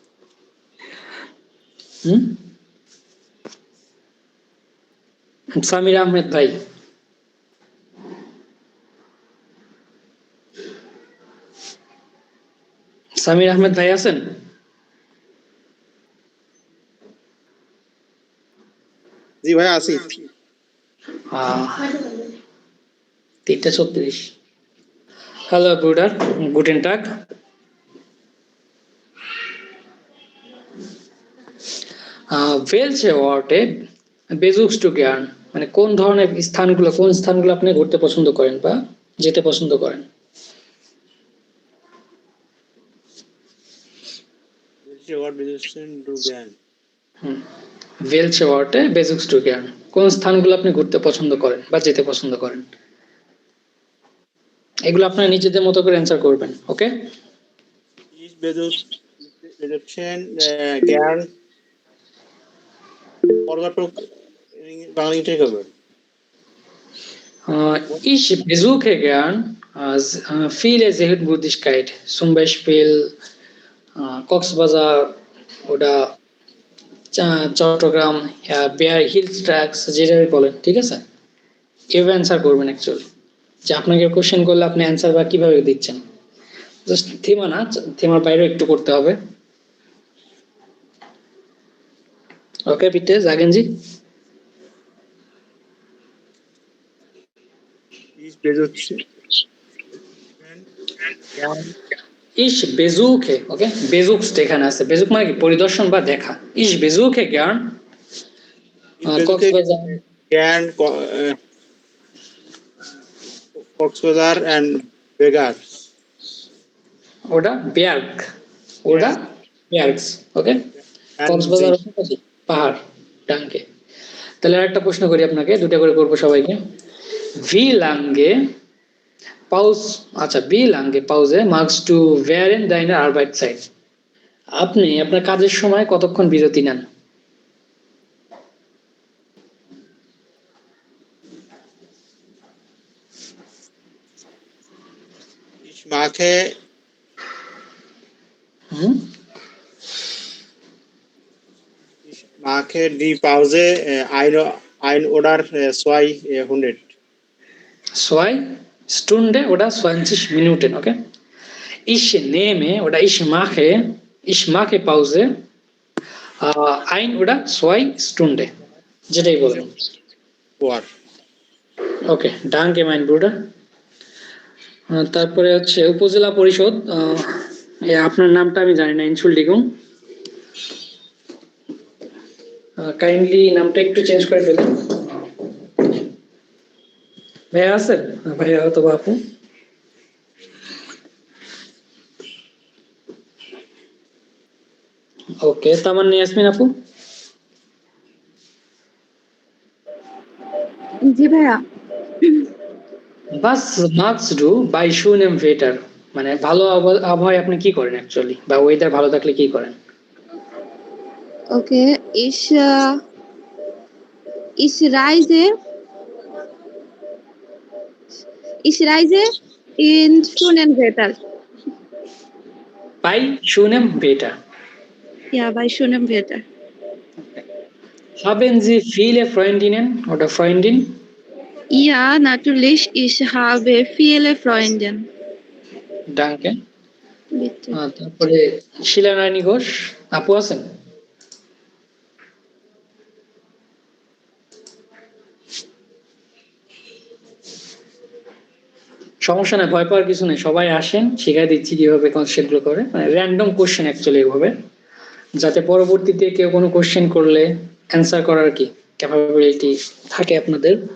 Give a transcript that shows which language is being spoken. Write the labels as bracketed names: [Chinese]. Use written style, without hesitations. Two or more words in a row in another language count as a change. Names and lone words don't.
[Bangla] সামির আহমেদ ভাই, সামির আহমেদ ভাই আছেন? জি ভাই আছি। 3:36। [German] Hallo Bruder, guten Tag. welche Orte besuchst du gern, [Bangla] মানে কোন ধরনের স্থানগুলো, কোন স্থানগুলো আপনি ঘুরতে পছন্দ করেন বা যেতে পছন্দ করেন? [German] welche Orte besuchst du gern, [Bangla] কোন স্থানগুলো আপনি ঘুরতে পছন্দ করেন বা যেতে পছন্দ করেন, এগুলো আপনারা নিজেদের মতো করে অ্যান্সার করবেন। ওকে, [German] ich besuche gern viele Sehenswürdigkeit, zum Beispiel কক্সবাজার oder চট্টগ্রাম, [Bangla] বেয়ার হিলস ট্র্যাকস যেটাই বলেন, ঠিক আছে, এভাবে অ্যান্সার করবেন অ্যাকচুয়ালি। যে আপনাকে কোশ্চেন করলে আপনি অ্যান্সার বা কিভাবে দিচ্ছেন, জাস্ট থিমা না, থিমার বাইরেও একটু করতে হবে। [German] ওকে বিটে sagen Sie? Ich besuche Ich besuche, [Bangla] ওকে besuchst এখানে আছে, বেজুক মানে কি পরিদর্শন বা দেখা। [German] Ich besuche gern কক্সবাজার gern Coxbazar and Vegas. [Bangla] ওটা Berg, ওটা Bergs, ওকে কক্সবাজার পাহাড় ডাঙ্কে। তাহলে আরেকটা প্রশ্ন করি আপনাকে, দুটো করে করবো সবাইকে। [German] Wie lange Pause, আচ্ছা wie lange Pause magst du während deiner Arbeitszeit? [Bangla] আপনি আপনার কাজের সময় কতক্ষণ বিরতি নেন? [German] Ich mache die Pause ein oder 200. 2 Stunde oder 20 Minuten, okay? Ich nehme oder ich mache Pause 1 oder 2 Stunde, [Bangla] যেটাই বলেন। [German] ওকে danke mein Bruder। [Bangla] তারপরে হচ্ছে উপজেলা পরিষদ, আপনার নামটা আমি জানি না, Entschuldigung, কাইন্ডলি নামটা একটু চেঞ্জ করে ফেলুন। ভাইয়া আছেন? ভাইয়া অথবা আপু? ওকে তামান্না ইয়াসমিন আপু? জি ভাইয়া। [German] Was machst du bei schönem Wetter? [Bangla] মানে ভালো আবহাওয়ায় আপনি কি করেন অ্যাকচুয়ালি, বা ওয়েদার ভালো থাকলে কি করেন? [German] Okay, ich reise in schönem Wetter. Bei schönem Wetter. Ja, bei schönem Wetter. Haben Sie viele Freundinnen oder Freundin? Ja, natürlich, ich habe viele Freundinnen. Danke. Bitte. [Bangla] তারপরে শিলা রানী ঘোষ আপু আছেন? সমস্যা নাই, ভয় পাওয়ার কিছু নেই, সবাই আসেন, শিখাই দিচ্ছি কিভাবে কনসেপ্ট গুলো করে, মানে [English] random question [Bangla] অ্যাকচুয়ালি এভাবে, যাতে পরবর্তীতে কেউ কোনো কোশ্চেন করলে অ্যান্সার করার কি ক্যাপাবিলিটি থাকে আপনাদের।